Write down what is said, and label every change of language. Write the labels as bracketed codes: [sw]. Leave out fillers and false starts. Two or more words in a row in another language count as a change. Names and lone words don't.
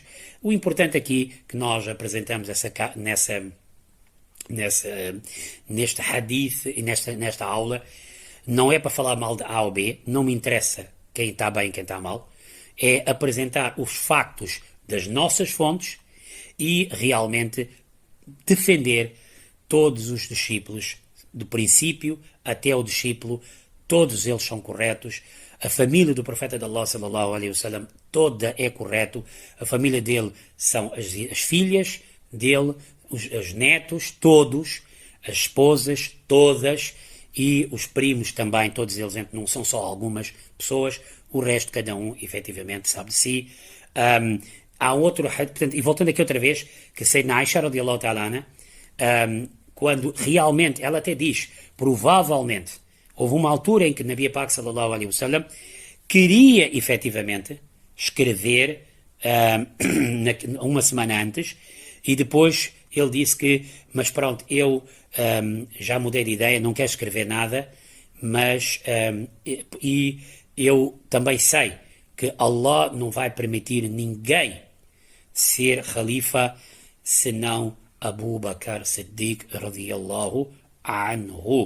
[pt] O importante aqui que nós apresentamos neste hadith e nesta aula não é para falar mal de A ou B, não me interessa quem está bem e quem está mal, é apresentar os factos das nossas fontes e realmente defender todos os discípulos, do princípio até o discípulo, todos eles são corretos. A família do profeta de Allah, [ar] صلى الله عليه وسلم, [pt] toda é correto. A família dele são as filhas dele, os netos, todos, as esposas, todas, e os primos também, todos eles, não são só algumas pessoas, o resto, cada um, efetivamente, sabe de si. Há outro, portanto, e voltando aqui outra vez, que Sayyidina Aisha, [ar] رضي الله تعالى عنها, [pt] quando realmente, ela até diz, provavelmente, houve uma altura em que Nabi Pak, [ar] صلى الله عليه وسلم, [pt] queria, efetivamente, escrever uma semana antes, e depois ele disse que, mas pronto, eu já mudei de ideia, não quero escrever nada, mas e eu também sei que Allah não vai permitir ninguém ser Khalifa senão Abu Bakr Siddiq [ar] رضي الله عنه.